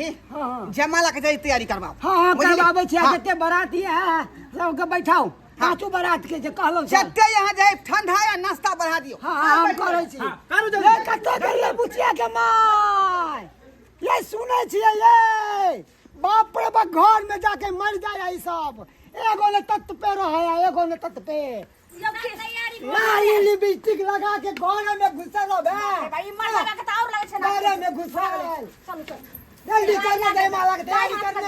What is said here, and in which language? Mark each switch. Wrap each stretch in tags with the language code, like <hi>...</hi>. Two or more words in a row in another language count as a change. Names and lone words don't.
<mai>हाँ। जयमाला के तैयारी करवाओ। हाँ बुझली? करवावे छी हाँ। जते बाराती है सबके बैठाओ पांचों बारात के जे कहलो छ जते यहाँ जाए ठंडा या नाश्ता बढ़ा दियो। हाँ हम करै छी हाँ, करू ये जल्दी। कते करिए बुचिया के माय ये सुनै छियै ये बाप रे बाप घर में जाके मर जाए ई सब एगो ने तत पे रहे एगो ने तत पे लाली लिपस्टिक लगा के घर में घुसल हो बे भाई मर लगा के तो और लगे छे ना घर में घुसल चलो चल जल्दी करने जयमाला के तैयारी करने</mai>